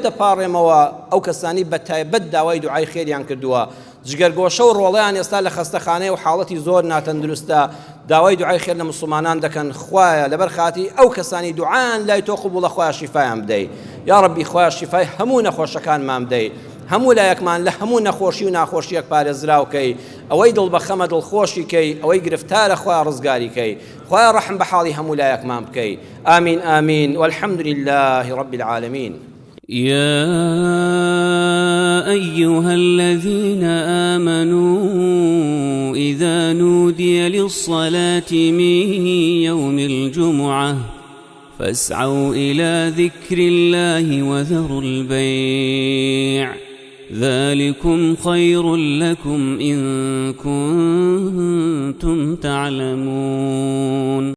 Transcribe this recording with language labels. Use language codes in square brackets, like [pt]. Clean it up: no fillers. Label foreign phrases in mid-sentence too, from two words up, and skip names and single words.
[ckb] دەپاڕێمەوە ئەو کەسانی بە تایبەت داوای دوعای خێریان کردووە جگەرگۆشە و ڕۆڵەیان ئێستا لە خەستەخانەیە و حاڵەتی زۆر ناتەندروستە داوای دوعای خێر لە مسلمانان دەکەن خوایە لەبەر خاتی ئەو کەسانی دوعایان لای تۆ قبوڵە خوایە شیفایان بدەی یا ڕەبی خوایە شیفای هەموو نەخۆشەکانمان بدەی هەموو لایەکمان لە هەموو نەخۆشی و ناخۆشیەک پارێزراوکەی ئەوەی دڵبەخەمە دڵخۆشیکەی ئەوەی گرفتارە خوایە ڕزگاریکەی خوایە ڕەحم بە حاڵی هەموو لایەکمان بکەی ئامین ئامین [ar] والحمد لله رب العالمين. يا أيها الذين آمنوا إذا نودي للصلاة من يوم الجمعة فاسعوا إلى ذكر الله وذروا البيع ذلكم خير لكم إن كنتم تعلمون.